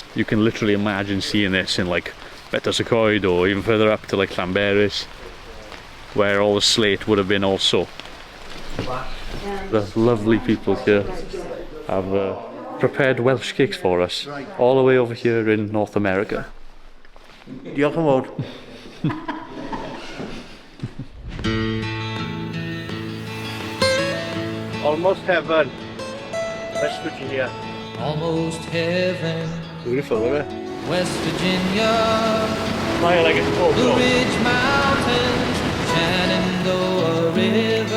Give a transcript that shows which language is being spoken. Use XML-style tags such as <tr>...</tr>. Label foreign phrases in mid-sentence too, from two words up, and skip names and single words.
<en>You can literally imagine seeing this in like Betws-y-Coed or even further up to like Llanberis, where all the slate would have been also. The lovely people here have prepared Welsh cakes for us, all the way over here in North America.</en> <cy>Diolch yn fawr.</cy> <en>Almost heaven. West Virginia. Almost heaven. Beautiful, isn't it? West Virginia. Like Blue Ridge Mountains, Shenandoah River.</en>